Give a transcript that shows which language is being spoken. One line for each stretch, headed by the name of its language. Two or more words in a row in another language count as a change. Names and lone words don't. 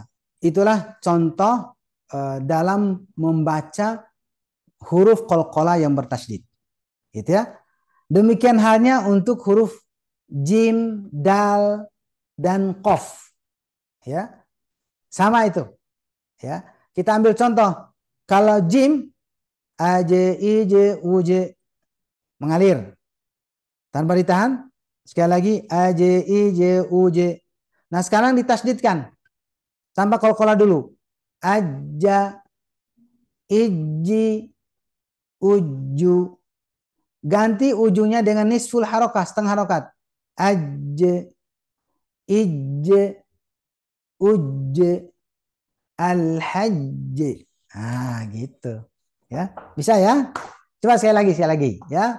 Indonesian: Itulah contoh dalam membaca huruf qalqalah yang bertasydid. Gitu ya. Demikian halnya untuk huruf jim, dal dan qaf. Ya. Sama itu. Ya. Kita ambil contoh. Kalau jim a, j, i, j, u, j mengalir tanpa ditahan. Sekali lagi a, j, i, j, u, j. Nah, sekarang ditasdidkan tanpa qalqalah dulu.
Arabic: Aja, iji, uju.
Indonesian: Ganti ujungnya dengan
Arabic: نصف حركة,
Indonesian: setengah harokat.
Arabic: Aj, ij, uj, al-hajj.
Indonesian: Nah, gitu. Ya, bisa ya? Coba sekali lagi ya.